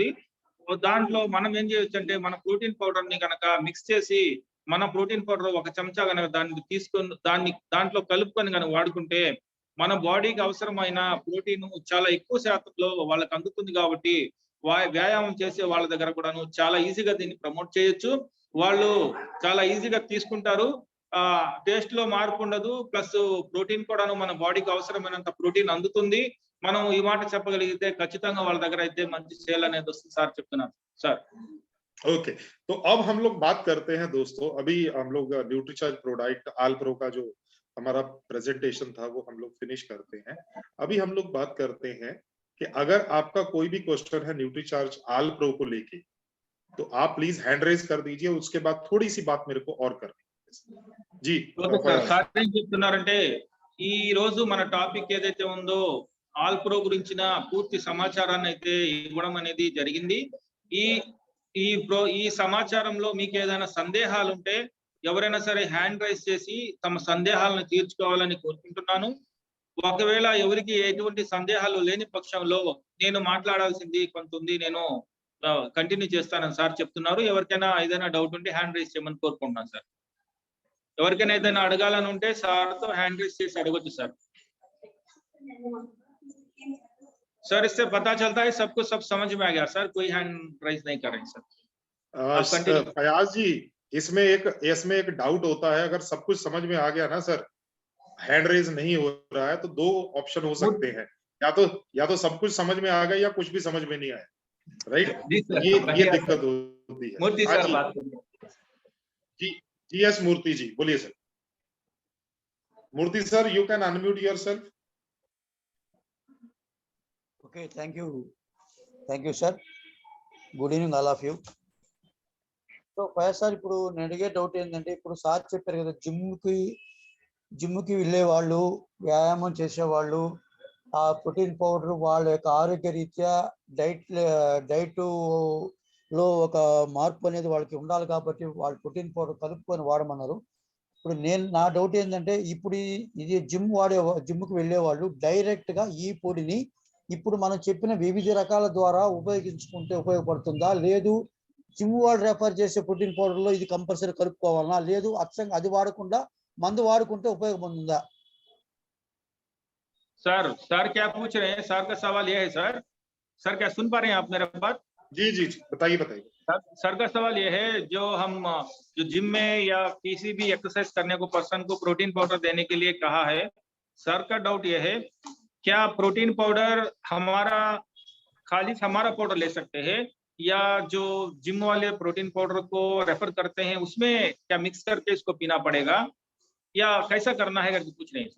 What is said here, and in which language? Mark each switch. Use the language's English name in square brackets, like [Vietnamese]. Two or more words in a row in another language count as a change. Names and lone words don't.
[Telugu] దాంట్లో మనం ఏం చేయొచ్చు అంటే మన [English] protein powder [Telugu] ని కనుక మిక్స్ చేసి, మన [English] protein powder [Telugu] 1 చెంచా కనుక దాన్ని తీసుకొని దాంట్లో కలుపుకొని కనుక వాడుకుంటే మన బాడీకి అవసరమైన ప్రోటీన్ చాలా ఎక్కువ శాతంలో వాళ్ళకి అందుతుంది కాబట్టి వ్యాయామం చేసే వాళ్ళ దగ్గర కూడాను చాలా ఈజీగా దీన్ని ప్రమోట్ చేయొచ్చు. వాళ్ళు చాలా ఈజీగా తీసుకుంటారు, టేస్ట్ లో మార్పు ఉండదు, ప్లస్ ప్రోటీన్ కూడాను మన బాడీకి అవసరమైనంత ప్రోటీన్ అందుతుంది. మనం ఈ మాట చెప్పగలిగితే ఖచ్చితంగా వాళ్ళ దగ్గర అయితే మంచి సేల్ అనేది వస్తుంది సార్ చెప్తున్నారు. సార్ [Hindi] ओके, तो अब हम लोग बात करते हैं दोस्तों, अभी हम लोग न्यूट्री चार्ज प्रोडक्ट आल प्रो का जो हमारा प्रेजेंटेशन था वो हम लोग फिनिश करते हैं। अभी हम लोग बात करते हैं कि अगर आपका कोई भी क्वेश्चन है न्यूट्री चार्ज आल प्रो को लेके तो आप प्लीज [English] hand raise [Hindi] कर दीजिए, उसके बाद थोड़ी सी बात मेरे को और करनी है। जी [Telugu] సార్ ఏం చెప్తున్నారంటే ఈ రోజు మన టాపిక్ ఏదైతే ఉందో ఆల్ ప్రో గురించిన పూర్తి సమాచారాన్ని అయితే ఇవ్వడం అనేది జరిగింది. ఈ సమాచారంలో మీకు ఏదైనా సందేహాలు ఉంటే ఎవరైనా సరే [English] hand raise [Telugu] చేసి తమ సందేహాలను తీర్చుకోవాలని కోరుకుంటున్నాను. ఒకవేళ ఎవరికి ఎటువంటి సందేహాలు లేని పక్షంలో నేను మాట్లాడాల్సింది కొంత ఉంది, నేను కంటిన్యూ చేస్తానని సార్ చెప్తున్నారు. ఎవరికైనా ఏదైనా డౌట్ ఉంటే [English] hand raise [Telugu] చేయమని కోరుకుంటున్నాను సార్. ఎవరికైనా ఏదైనా అడగాలని ఉంటే సార్ తో [English] hand raise [Telugu] చేసి అడగొచ్చు సార్. [Hindi] सर इससे पता चलता है सबको सब समझ में आ गया सर, कोई [English] hand raise [Hindi] नहीं कर रहे सर. फयाज जी, इसमें एक डाउट होता है, अगर सब कुछ समझ में आ गया ना सर, [English] hand raise [Hindi] नहीं हो रहा है, तो दो ऑप्शन हो सकते हैं, या तो सब कुछ समझ में आ गया या कुछ भी समझ में नहीं आया, राइट? ये दिक्कत होती है. मूर्ति सर बात करिए. जी यस मूर्ति जी बोलिए सर. मूर्ति सर, [English] you can unmute yourself. Okay, thank you sir. Good evening all of you. [Telugu] సో సార్ ఇప్పుడు నేను అడిగే డౌట్ ఏంటంటే, ఇప్పుడు సార్ చెప్పారు కదా, జిమ్కి వెళ్ళే వాళ్ళు, వ్యాయామం చేసేవాళ్ళు, ఆ [English] protein powder [Telugu] వాళ్ళ యొక్క ఆరోగ్య రీత్యా డైట్ లో ఒక మార్పు అనేది వాళ్ళకి ఉండాలి కాబట్టి వాళ్ళు [English] protein powder [Telugu] కలుపుకొని వాడమన్నారు. ఇప్పుడు నా డౌట్ ఏంటంటే, ఇప్పుడు ఇది జిమ్కి వెళ్ళే వాళ్ళు డైరెక్ట్ గా ఈ పొడిని ఇప్పుడు మనం చెప్పిన వివిధ రకాల ద్వారా ఉపయోగించుకుంటే ఉపయోగపడుతుందా, లేదు జిమ్ వాళ్ళు రెఫర్ చేసే [English] protein powder [Telugu] లో ఇది కంపల్సరీ కలుపుకోవాలనా, లేదు అచ్చంగా అది వాడకుండా మందు వాడుకుంటే ఉపయోగం ఉందా? [Hindi] सर क्या पूछ रहे हैं? सर का सवाल यह है सर क्या सुन पा रहे हैं आप मेरा बात? जी बताइए. सर का सवाल यह है, जो जिम में या किसी भी एक्सरसाइज करने को पर्सन को [English] protein powder [Hindi] देने के लिए कहा है, सर का डाउट यह है, क्या [English] protein powder [Hindi] हमारा पाउडर ले सकते हैं, या जो जिम वाले [English] protein powder [Hindi] को रेफर करते हैं उसमें क्या मिक्स करके इसको पीना पड़ेगा, या कैसा करना है करके पूछ रहे हैं सर.